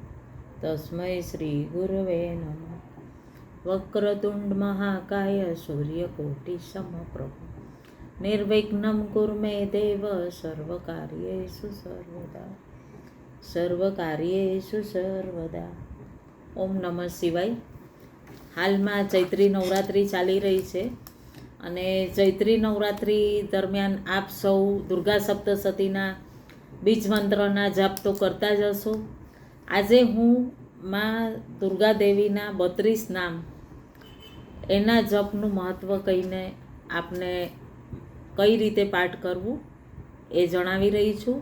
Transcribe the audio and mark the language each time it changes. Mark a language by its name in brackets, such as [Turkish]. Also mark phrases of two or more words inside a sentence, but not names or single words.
[Sanskrit] तस्मै श्री गुरुवे नमः। वक्रतुंड महाकाय सूर्यकोटि समप्रभ निर्विघ्नं कुरु मे देव सर्वकार्येषु सर्वदा। सर्वकार्येषु सर्वदा। ओम नमः शिवाय। [Gujarati] હાલમાં ચૈત્રી નવરાત્રિ ચાલી રહી છે અને ચૈત્રી નવરાત્રિ દરમિયાન આપ સૌ દુર્ગા સપ્તશતીના બીજ મંત્રના જાપ તો કરતા જ હશો। આજે હું માં દુર્ગા દેવીના 32 નામ એના જપનું મહત્ત્વ કહીને આપને કઈ રીતે પાઠ કરવું એ જણાવી રહી છું।